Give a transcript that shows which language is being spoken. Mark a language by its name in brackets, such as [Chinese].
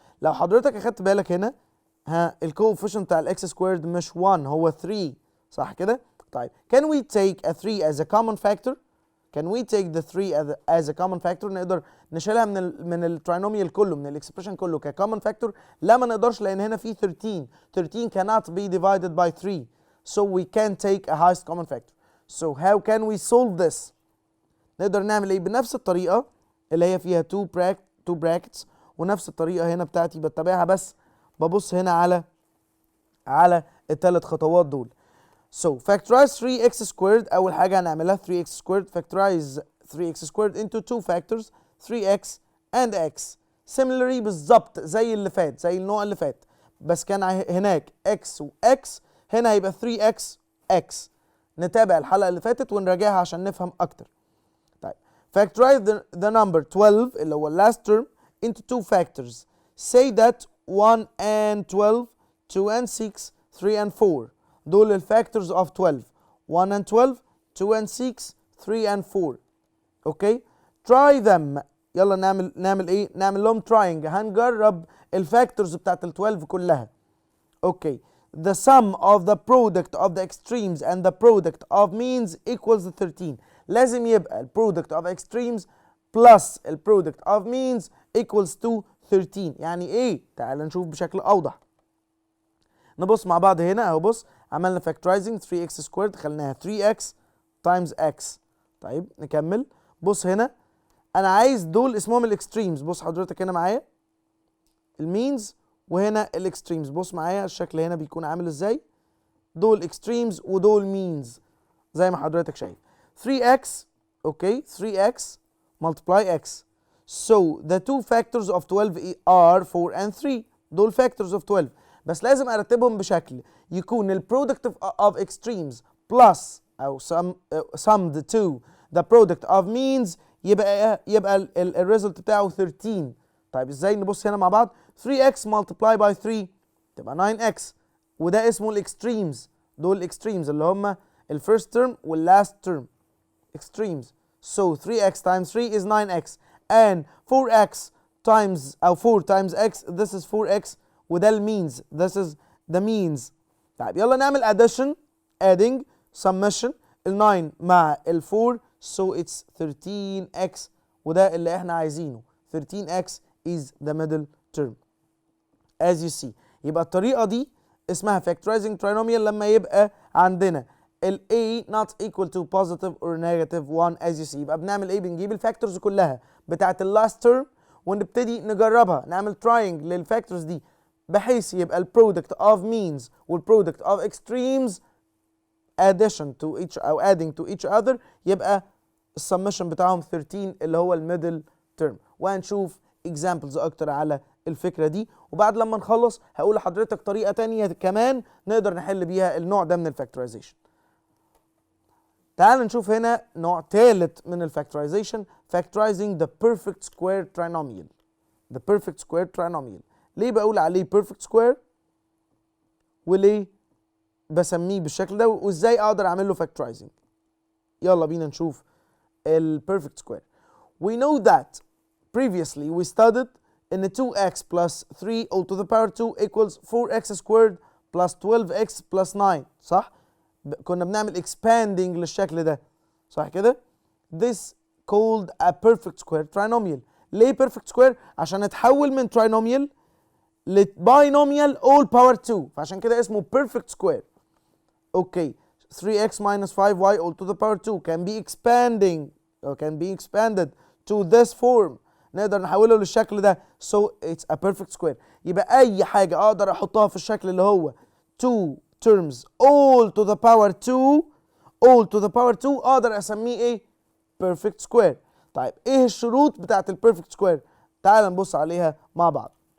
[Arabic] لو حضرتك اخدت بالك هنا الكوفيشنت بتاع الاكس سكويرد مش 1 هو 3 صح كده؟ طيب [English] can we take a 3 as a common factor؟ [Arabic] can we take the 3 as a common factor؟ نقدر نشيلها من الترينوميال كله من الاكسبريشن كله كcommon factor؟ لا ما نقدرش لان هنا في 13 [English] cannot be divided by 3 so we can take a highest common factor. So how can we solve this؟ [Arabic] نقدر نعمل ايه؟ بنفس الطريقه اللي هي فيها 2 brackets ونفس الطريقه هنا بتاعتي بتبعها بس ببص هنا على الثلاث خطوات دول. [English] So factorize 3x squared. [Arabic] أول حاجة هنعملها 3x squared. [English] Factorize 3x squared into two factors 3x and x. [Arabic] Similarly بالظبط زي اللي فات زي النوع اللي فات بس كان هناك x و x هنا هيبقى 3x x. نتابع الحلقة اللي فاتت ونراجعها عشان نفهم أكتر. طيب [English] factorize the number 12 [Arabic] اللي هو [English] last term into two factors. Say that 1 and 12 2 and 6 3 and 4 [Arabic] دول الفاكتورز [English] of 12 1 and 12 2 and 6 3 and 4. Okay try them. [Arabic] يلا نعمل ايه؟ نعمل لهم trying. هنجرب الفاكتورز بتاعت ال 12 كلها. [English] Okay the sum of the product of the extremes and the product of means equals 13. [Arabic] لازم يبقى ال [English] product of extremes plus ال product of means equals to 13. [Arabic] يعني ايه؟ تعال نشوف بشكل اوضح. نبص مع بعض هنا اهو. بص عملنا [English] factorizing 3x squared [Arabic] خليناها [English] 3x times x. [Arabic] طيب نكمل. بص هنا انا عايز دول اسمهم الاكستريمز. بص حضرتك هنا معايا المينز وهنا الاكستريمز. بص معايا الشكل هنا بيكون عامل ازاي. دول اكستريمز ودول مينز زي ما حضرتك شايف. [English] 3x okay 3x multiply x. So the two factors of 12 are 4 and 3. دول factors of 12 [Arabic] بس لازم ارتبهم بشكل يكون ال [English] product of extremes plus او summed to the product of means يبقى ال result بتاعه 13. [Arabic] طيب ازاي؟ نبص هنا مع بعض [English] 3x multiply by 3 [Arabic] تبقى 9x وده اسمه الاكستريمز. دول الاكستريمز اللي هم ال first term وال last term extremes. [English] So 3x times 3 is 9x and 4x times أو 4 times x this is 4x [Arabic] وده المينز [English] this is the means. [Arabic] طيب يلا نعمل addition adding summation ال 9 مع ال 4 [English] so it's 13x [Arabic] وده اللي احنا عايزينه. [English] 13x is the middle term as you see. [Arabic] يبقى الطريقة دي اسمها [English] factorizing trinomial [Arabic] لما يبقى عندنا ال [English] a not equal to positive or negative 1 as you see. [Arabic] يبقى بنعمل ايه؟ بنجيب الفاكتورز كلها بتاعت ال last term ونبتدي نجربها نعمل trying للفاكتورز دي بحيث يبقى ال product of means وال product of extremes addition to each أو adding to each other يبقى السمشن بتاعهم 13 اللي هو الميدل term. وهنشوف examples أكتر على الفكرة دي وبعد لما نخلص هقول لحضرتك طريقة تانية كمان نقدر نحل بيها النوع ده من الفاكتورايزيشن. تعال نشوف هنا نوع ثالث من الفاكتورايزيشن [English] factorizing the perfect square trinomial. the perfect square trinomial. [Arabic] ليه بقول عليه perfect square وليه بسميه بالشكل ده وازاي اقدر اعمل له factorizing؟ يلا بينا نشوف ال perfect square. [English] We know that previously we studied in 2x plus 3 all to the power 2 equals 4x squared plus 12x plus 9 صح؟ [Arabic] كنا بنعمل expanding للشكل ده صح كده؟ [English] This called a perfect square trinomial. [Arabic] ليه perfect square؟ عشان اتحول من trinomial لباينوميال [English] all power 2 [Arabic] فعشان كده اسمه perfect square. [English] Okay, 3x minus 5y all to the power 2 can be expanding or can be expanded to this form. [Arabic] نقدر نحوله للشكل ده [English] so it's a perfect square. [Arabic] يبقى أي حاجة أقدر أحطها في الشكل اللي هو [English] 2 terms all to the power 2 [Arabic] all to the power 2 أقدر أسميه إيه؟ perfect square. طيب إيه الشروط بتاعت ال perfect square؟ تعال نبص عليها مع بعض.